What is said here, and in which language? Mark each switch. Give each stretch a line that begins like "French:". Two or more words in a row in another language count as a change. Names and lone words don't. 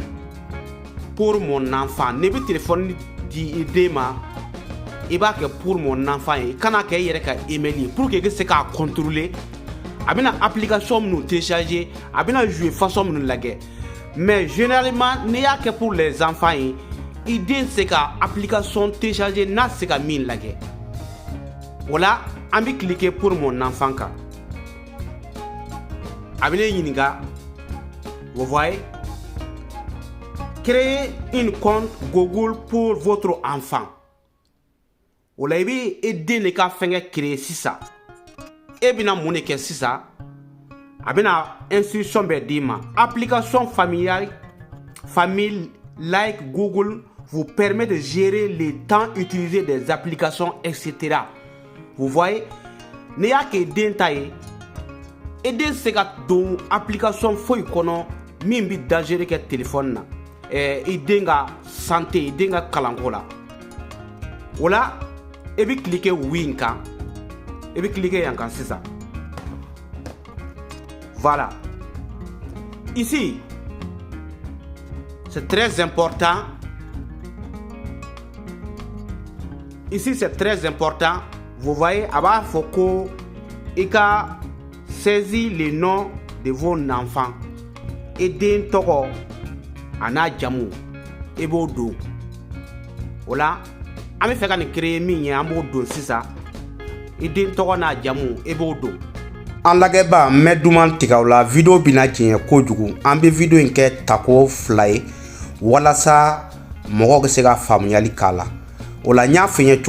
Bambara: ne bɛ téléphone di i den ma i b'a kɛ
French: pour mon enfant
Bambara: ye i kana kɛ i yɛrɛ ka email ye
French: pour que
Bambara: i ka se k'a contrôler a bɛna application minnu télécharger a bɛna jouer façon minnu lajɛ mais généralement n'i y'a kɛ
French: pour les enfants
Bambara: ye i den se ka application télécharger n'a se ka min lajɛ o la an bɛ cliquer
French: pour mon enfant
Bambara: kan a bɛ ne ɲininka
French: vous voyez créer une compte Google pour votre enfant
Bambara: o la i bɛ e den de ka fɛnkɛ créer sisan e bɛna mun de kɛ sisan a bɛna instruction bɛɛ d'i ma
French: application famille like Google vous permet de gérer le temps utilisé des applications etc. vous voyez
Bambara: n'i y'a kɛ den ta ye e den se ka don application foyi kɔnɔ min bɛ danger kɛ téléphone na i den ka santé i den ka kalanko la o la e bɛ cliquer oui kan e bɛ cliquer yan kan sisan
French: voilà ici c'est très important vous voyez
Bambara: a b'a fɔ ko i ka
French: saisir le nom de vos enfants
Bambara: e den tɔgɔ a n'a jamu e b'o don o la an bɛ fɛ ka nin créer min ye an b'o don sisan i den tɔgɔ n'a jamu e b'o don an lagɛba n bɛ duman tigɛ o la video bɛna jɛɲɛ kojugu an bɛ video in kɛ tako 2 ye walasa mɔgɔw bɛ se ka faamuyali k'a la o la n y'a f'i ye